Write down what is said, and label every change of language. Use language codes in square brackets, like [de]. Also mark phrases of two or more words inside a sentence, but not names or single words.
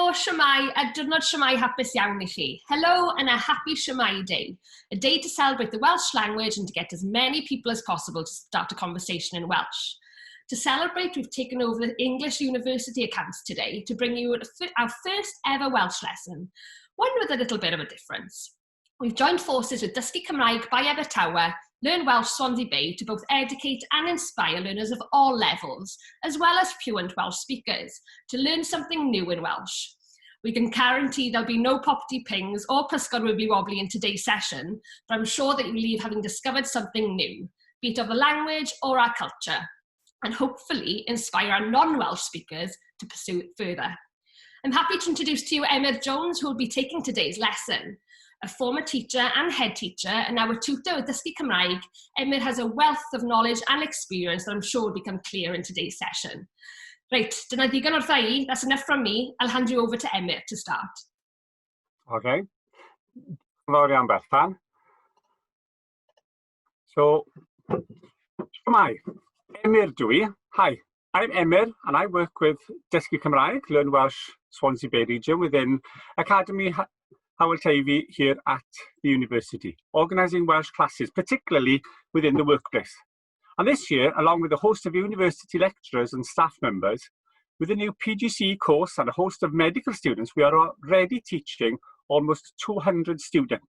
[cy] Shwmae, a diwrnod Shwmae hapus iawn I chi. [en] Hello and a happy Shwmae Day. A day to celebrate the Welsh language and to get as many people as possible to start a conversation in Welsh. To celebrate, we've taken over the English University accounts today to bring you our first ever Welsh lesson, one with a little bit of a difference. We've joined forces with Dysgu Cymraeg by Abertawe, Learn Welsh Swansea Bay to both educate and inspire learners of all levels, as well as fluent Welsh speakers, to learn something new in Welsh. We can guarantee there'll be no property pings or pysgod wibbly wobbly in today's session, but I'm sure that you leave having discovered something new, be it of the language or our culture, and hopefully inspire our non-Welsh speakers to pursue it further. I'm happy to introduce to you Emyr Jones, who will be taking today's lesson. A former teacher and head teacher, and now a tutor with Dysgu Cymraeg, Emyr has a wealth of knowledge and experience that I'm sure will become clear in today's session. Right, [cy] dyna ddigon wrtha I, [en] that's enough from me. I'll hand you over to Emyr to start. [cy] Okay. Fawr iawn, Bethan. So, Shwmae, Emyr dwi. [en] Hi, I'm Emyr and I work with Dysgu Cymraeg, Learn Welsh Swansea Bay region within Academy Hywel Teifi here at the university, organising Welsh classes, particularly within the workplace. And this year, along with a host of university lecturers and staff members, with a new PGCE course and a host of medical students, we are already teaching almost 200 students.